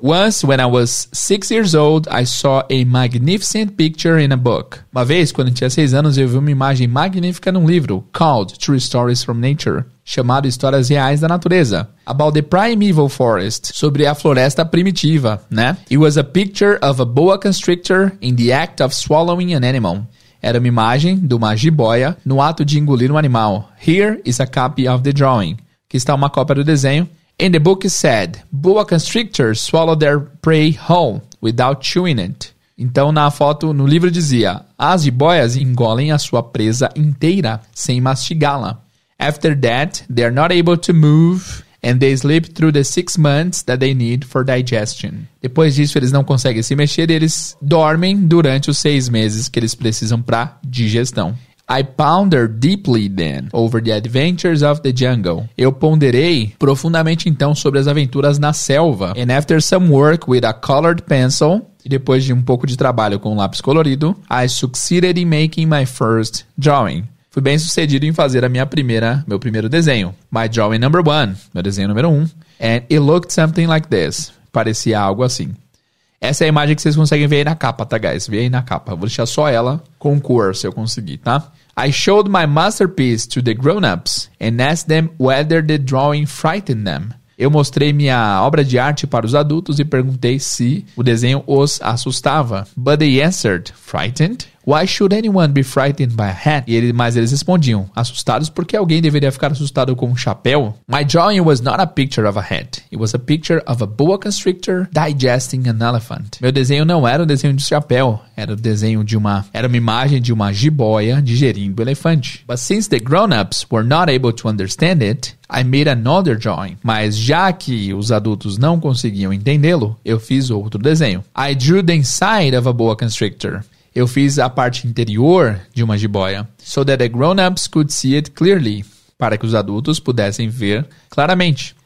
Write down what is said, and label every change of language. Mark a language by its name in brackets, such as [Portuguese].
[English] Once, when I was 6 years old, I saw a magnificent picture in a book. [Portuguese] Uma vez, quando eu tinha 6 anos, eu vi uma imagem magnífica num livro, called True Stories from Nature, chamado Histórias Reais da Natureza, [English] about the primeval forest, [Portuguese] sobre a floresta primitiva, né? [English] It was a picture of a boa constrictor in the act of swallowing an animal. [Portuguese] Era uma imagem de uma jiboia no ato de engolir um animal. [English] Here is a copy of the drawing. [Portuguese] Aqui está uma cópia do desenho. [English] And the book said, boa constrictors swallow their prey whole, without chewing it. [Portuguese] Então, na foto, no livro dizia, as jiboias engolem a sua presa inteira, sem mastigá-la. [English] After that, they are not able to move, and they sleep through the 6 months that they need for digestion. [Portuguese] Depois disso, eles não conseguem se mexer e eles dormem durante os 6 meses que eles precisam para digestão. [English] I pondered deeply then over the adventures of the jungle. [Portuguese] Eu ponderei profundamente então sobre as aventuras na selva. [English] And after some work with a colored pencil, [Portuguese] e depois de um pouco de trabalho com um lápis colorido, [English] I succeeded in making my first drawing. [Portuguese] Fui bem sucedido em fazer meu primeiro desenho. [English] My drawing number 1, [Portuguese] meu desenho número 1. [English] And it looked something like this. [Portuguese] Parecia algo assim. Essa é a imagem que vocês conseguem ver aí na capa, tá, guys? Vê aí na capa. Vou deixar só ela com cor, se eu conseguir, tá? [English] I showed my masterpiece to the grown-ups and asked them whether the drawing frightened them. [Portuguese] Eu mostrei minha obra de arte para os adultos e perguntei se o desenho os assustava. [English] But they answered, frightened? Why should anyone be frightened by a hat? [Portuguese] Mas eles respondiam, assustados porque alguém deveria ficar assustado com um chapéu? [English] My drawing was not a picture of a hat. It was a picture of a boa constrictor digesting an elephant. [Portuguese] Meu desenho não era um desenho de chapéu, era uma imagem de uma jiboia digerindo um elefante. [English] But since the grown-ups were not able to understand it, I made another drawing. [Portuguese] Mas já que os adultos não conseguiam entendê-lo, eu fiz outro desenho. [English] I drew the inside of a boa constrictor. [Portuguese] Eu fiz a parte interior de uma jiboia, [English] so that the grown-ups could see it clearly, [Portuguese] para que os adultos pudessem ver claramente.